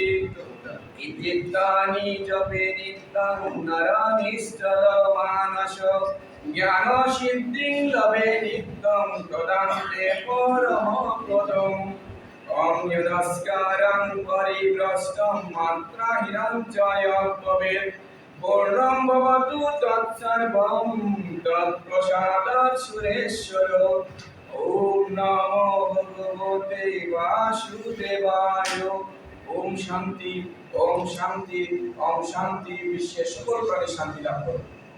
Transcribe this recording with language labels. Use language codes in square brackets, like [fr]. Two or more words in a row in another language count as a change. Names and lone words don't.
[sa] ইত্যেতানি জপে নিত্যং নরনিষ্ঠল মানস জ্ঞান সিদ্ধিং লভে নিত্যং তদান্তে পরমপদম। ওম যদস্কারং পরিভ্রষ্টং মাত্রাহীনং চ যদ্ভবেৎ পূর্ণং ভবতু তৎসর্বং তৎপ্রসাদাৎ সুরেশ্বর। ওম নমো ভগবতে বাসুদেবায়। ওম শান্তি ওম শান্তি ওম শান্তি। [bn] বিশ্বের সকল প্রাণী শান্তি লাভ করুন।